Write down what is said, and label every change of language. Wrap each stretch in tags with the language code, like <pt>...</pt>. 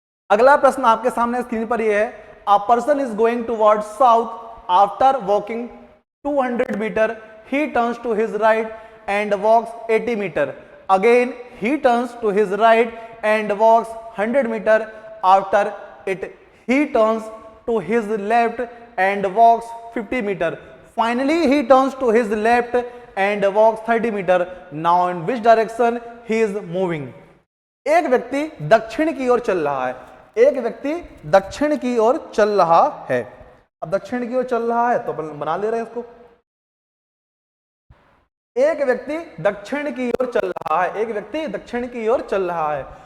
<hi>अगला प्रश्न आपके सामने स्क्रीन पर यह है,</hi> <en>A person is going toward south after walking 200 metre, he turns to his right and walks 80 meter. Again he turns to his right and walks 100 meter. After it he turns to his left and walks 50 meter. Finally he turns to his left and walks 30 meter. Now in which direction he is moving?</en> <hi>एक व्यक्ति दक्षिण की ओर चल रहा है, एक व्यक्ति दक्षिण की ओर चल रहा है। अब दक्षिण की ओर चल रहा है तो बना ले रहे हैं इसको। एक व्यक्ति दक्षिण की ओर चल रहा है, एक व्यक्ति दक्षिण की ओर चल रहा है।</hi>